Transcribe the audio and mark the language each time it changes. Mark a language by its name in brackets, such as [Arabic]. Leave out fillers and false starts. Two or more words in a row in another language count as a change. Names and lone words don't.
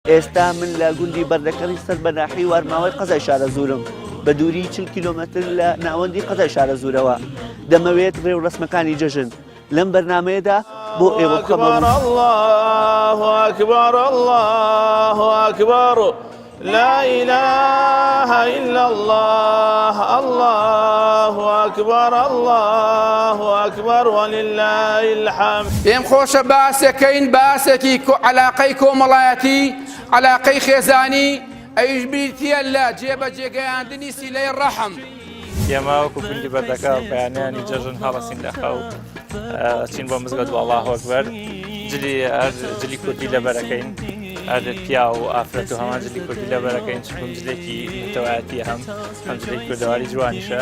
[Central Kurdish] ئێستا من لە گوندی بەردەکەڵی سەر بەناحی وارماوەی قەزای شارە زوورم بە دووری 40 کیلۆمەتر لە ناوەندی قەزای شارە زوورەوە دەمەوێت ڕێو ڕسمەکانی جەژن لەم بەرنامەیەدا بۆ ئێوە بخەبەڕ [Arabic] الله أكبر الله أكبر لا إله إلا الله الله أكبر الله أكبر ولله الحمد [Central Kurdish] پێم خۆشە باسەکەین باسێکی عەلاقەی کۆمەڵایەتی عەلاقەی خێزانی ئەویش بریتیە لە جێبەجێگەیاندنی سیلەی ڕەحم ئێمە وەکو گوندی بەردەکە بەیانیانی جەژن هەڵەسین لە خەو چین بۆ مزگەوت بۆ [Arabic] الله ئەکبەر [Central Kurdish] جلی کوردی لەبەرەکەین هەر پیا و ئافرەت و هەمان جلی کوردی لەبەرەکەین چکم جلێکی متەوایەتی هەم جلێکی کوردەواری جوانیشە